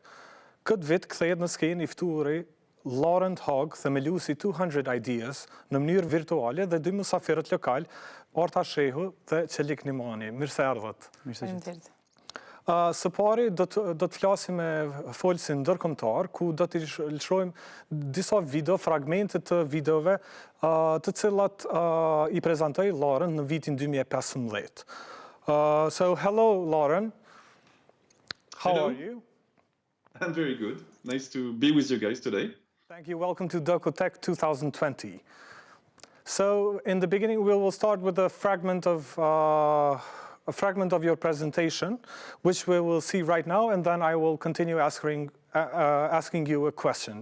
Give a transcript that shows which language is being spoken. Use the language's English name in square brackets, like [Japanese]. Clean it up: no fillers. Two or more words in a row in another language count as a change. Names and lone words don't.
[Albanian] Këtë vit kthehet në skenë i ftuari Laurant Haug, themeluesi 200 Ideas, në mënyrë virtuale dhe dy mysafirët lokal, Arta Shehu dhe Çelik Nimani. Mirë se erdhët. Faleminderit. Së pari do të flasim me folësin ndërkombëtar, ku do të lëshojmë disa video, fragmente të videove të cilat I prezantoi Laurent në vitin 2015. [English] So, hello Laurent. How Hello. are you? I'm very good. Nice to be with you guys today. Thank you. Welcome to DOKU.TECH 2020. So, in the beginning, we will start with a fragment of your presentation, which we will see right now, and then I will continue asking you a question.